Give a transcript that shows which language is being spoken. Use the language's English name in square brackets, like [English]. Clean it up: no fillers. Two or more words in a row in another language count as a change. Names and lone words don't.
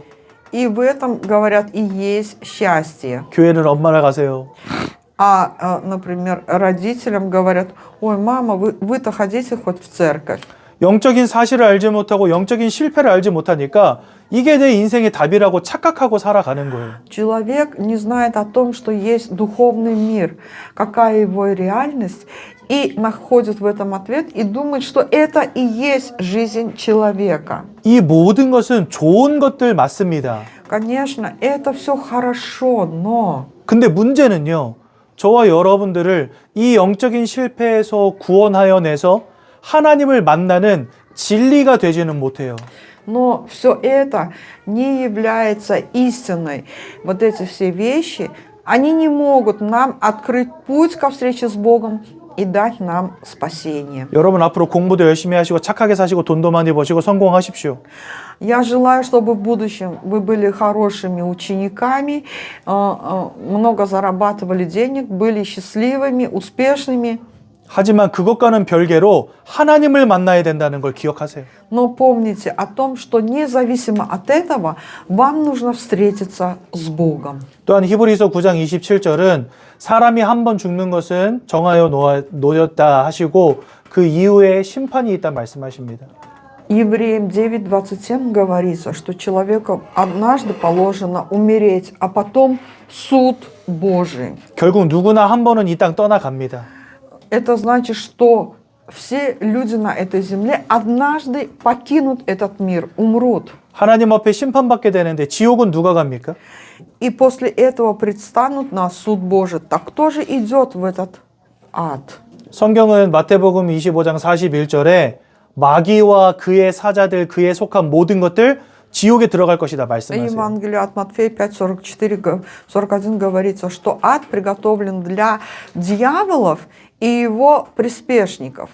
[Russian] И в этом, говорят, и есть счастье. [Korean] 교회는 엄마나 가세요. [Russian] Например, родителям говорят: ой, мама, вы-то ходите хоть в церковь. [Korean] 영적인 사실을 알지 못하고 영적인 실패를 알지 못하니까 이게 내 인생의 답이라고 착각하고 살아가는 거예요. [Russian] Человек не знает о том, что есть духовный мир, какая его реальность, и находит в этом ответ и думает, что это и есть жизнь человека. [Korean] 이 모든 것은 좋은 것들 맞습니다. [Russian] Конечно, это все хорошо, но [Korean] 근데 문제는요, 저와 여러분들을 이 영적인 실패에서 구원하여 내서 하나님을 만나는 진리가 되지는 못해요. [Russian] Но все это не является истиной. Вот эти все вещи, они не могут нам открыть путь ко встрече с Богом и дать нам спасение. [Korean] 여러분 앞으로 공부도 열심히 하시고 착하게 사시고 돈도 많이 버시고 성공하십시오. [Russian] Я желаю, чтобы в будущем вы были хорошими учениками, много зарабатывали денег, были счастливыми, успешными. [Korean] 하지만 그것과는 별개로 하나님을 만나야 된다는 걸 기억하세요. [Russian] Но помните о том, что независимо от этого, вам нужно встретиться с Богом. [Korean] 또한 히브리서 9장 27절은 사람이 한 번 죽는 것은 정하여 놓였다 하시고 그 이후에 심판이 있다 말씀하십니다. [Russian] Евреям 9:27 говорится, что человеку однажды положено умереть, а потом суд Божий. [Korean] 결국 누구나 한 번은 이 땅 떠나갑니다. [Russian] Это значит, что все люди на этой земле однажды покинут этот мир, умрут. [Korean] 하나님 앞에 심판받게 되는데 지옥은 누가 갑니까? [Russian] И после этого предстанут на суд Божий. Так кто же идет в этот ад? [Korean] 성경은 마태복음 25장 41절에 마귀와 그의 사자들, 그에 속한 모든 것들 지옥에 들어갈 것이다 [Russian] В [Korean] 말씀하세요. [Russian] Евангелии от Матфея 5:44-41 говорится, что ад приготовлен для дьяволов и его приспешников.